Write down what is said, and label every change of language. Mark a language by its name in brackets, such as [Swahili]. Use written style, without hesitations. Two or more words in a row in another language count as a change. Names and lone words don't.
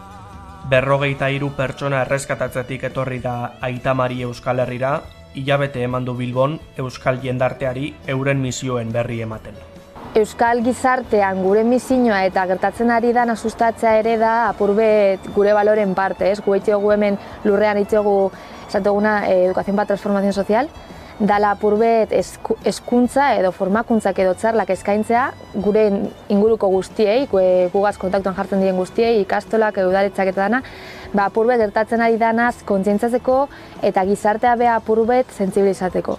[Basque] 53 pertsona erreskatatzetik etorri da Aita Mari Euskal Herrira, hilabete eman du Bilbon euskal jendarteari euren misioen berri ematen. Euskal gizartean gure misioa eta gertatzen ari dana sustatzea ere da apurbet gure baloren parte, ez? Gu eitxegu hemen lurrean eitxegu esatuguna [Spanish] educación para transformación social, [Basque] dala apurbet hezkuntza edo formakuntzak edo txarlak eskaintzea gure inguruko guztiei, gugaz kontaktuan jartzen diren guztiei, ikastolak, udaletxak eta dana, apurbet gertatzen ari danaz kontzientzatzeko eta gizartea beha apurbet sentsibilizateko.